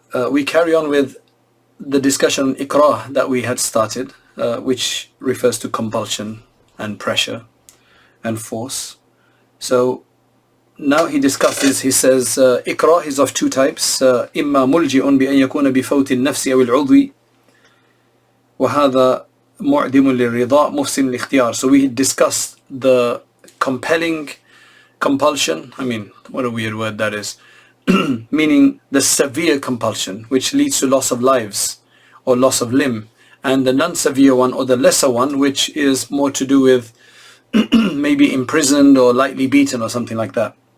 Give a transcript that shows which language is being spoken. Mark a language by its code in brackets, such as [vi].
[en] We carry on with the discussion on ikrah that we had started, which refers to compulsion and pressure and force. So now he discusses, he says, ikrah is of two types. [ar] إما ملجئ بأن يكون بفوت النفس أو العضو وهذا معدم للرضا محسن الاختيار. [en] So we discussed the compelling compulsion. I mean, what a weird word that is. Meaning the severe compulsion, which leads to loss of lives or loss of limb, and the non-severe one or the lesser one, which is more to do with maybe imprisoned or lightly beaten or something like that.